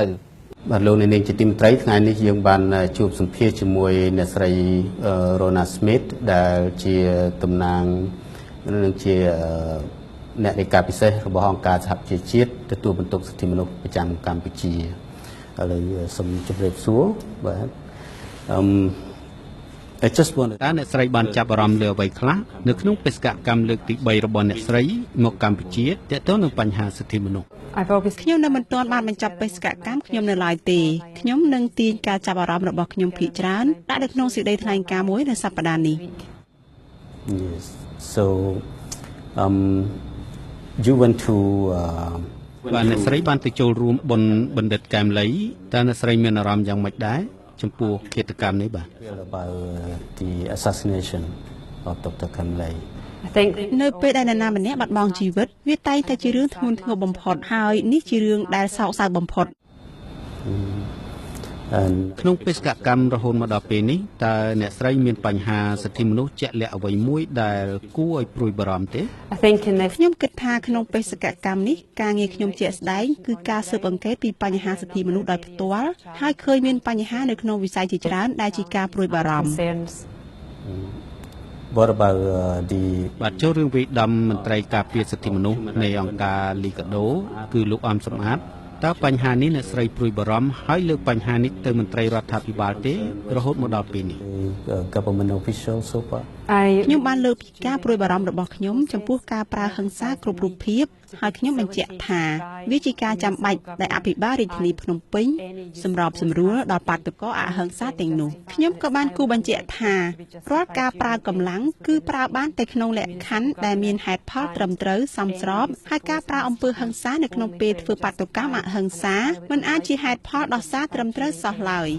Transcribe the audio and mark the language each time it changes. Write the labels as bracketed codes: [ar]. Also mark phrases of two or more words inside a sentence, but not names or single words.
[km] បាទលោកនាងជាទីមេត្រីថ្ងៃនេះយើងបានជួបសម្ភាសជាមួយអ្នកស្រីរ៉ូណាស្មីតដែលជាតំណាងនិងជាអ្នករាយការណ៍ពិសេសរបស់អង្គការសហប្រជាជាតិទទួលបន្ទុកសិទ្ធិមនុស្សប្រចាំកម្ពុជាឥឡូវសូមជម្រាបសួរបាទ [en] I just want [km] តើអ្នកស្រីបានចាប់អារម្មណ៍លើអ្វីខ្លះនៅក្នុងបេសកកម្មលើកទី3របស់អ្នកស្រីមកកម្ពុជាទាក់ទងនឹងបញ្ហាសិទ្ធិមនុស្ស ខ្ញុំនៅមិនទាន់បានបញ្ចប់បេសកកម្មខ្ញុំនៅឡើយទេខ្ញុំនឹងទាញការចាប់អារម្មណ៍របស់ខ្ញុំភាគច្រើនដាក់នៅក្នុងសេចក្តីថ្លែងការណ៍មួយនៅសប្តាហ៍នេះ [en] Yes so you went to [km] បាទអ្នកស្រីបានទៅចូលរួមបុណ្យបណ្ឌិតកែមលីតើអ្នកស្រីមានអារម្មណ៍យ៉ាងម៉េចដែរចំពោះឃាតកម្មនេះបាទ [en] about the assassination of Dr. Kamlay [km] នៅពេលដែលនរណាម្នាក់បាត់បង់ជីវិតវាតែងតែជារឿងធ្ងន់ធ្ងរបំផុតហើយនេះជារឿងដែលសោកសៅបំផុត ក្នុងបេសកកម្មរហូតមកដល់ពេលនេះតើអ្នកស្រីមានបញ្ហាសិទ្ធិមនុស្សជាក់លាក់អ្វីមួយដែលគួរឲ្យព្រួយបារម្ភទេ ខ្ញុំគិតថាក្នុងបេសកកម្មនេះការងារខ្ញុំជាក់ស្ដែងគឺការស៊ើបអង្កេតពីបញ្ហាសិទ្ធិមនុស្សដោយផ្ទាល់ហើយឃើញមានបញ្ហានៅក្នុងវិស័យជាច្រើនដែលជាការព្រួយបារម្ភ [en] What about the [km] បាទចូលរឿងវិដំមន្ត្រីការពារសិទ្ធិមនុស្សនៃអង្គការលីកាដូគឺលោកអំសំអាតតើបញ្ហានេះអ្នកស្រីព្រួយបារម្ភហើយលើកបញ្ហានេះទៅមន្ត្រីរដ្ឋាភិបាលទេរហូតមកដល់ពេលនេះ [en] Government official so far [km] ខ្ញុំបានលើកពីការព្រួយបារម្ភរបស់ខ្ញុំចំពោះការប្រើហិង្សាគ្រប់រូបភាពហើយខ្ញុំបញ្ជាក់ថាវាជាការចាំបាច់ដែលអភិបាលរាជធានីភ្នំពេញសម្របសម្រួលដល់បាតុករអហិង្សាទាំងនោះខ្ញុំក៏បានគូបញ្ជាក់ថារាល់ការប្រើកម្លាំងគឺប្រើបានតែក្នុងលក្ខខណ្ឌដែលមានហេតុផលត្រឹមត្រូវសមស្របហើយការប្រើអំពើហិង្សានៅក្នុងពេលធ្វើបាតុកម្មអហិង្សាមិនអាចជាហេតុផលដោះសារត្រឹមត្រូវសោះឡើយ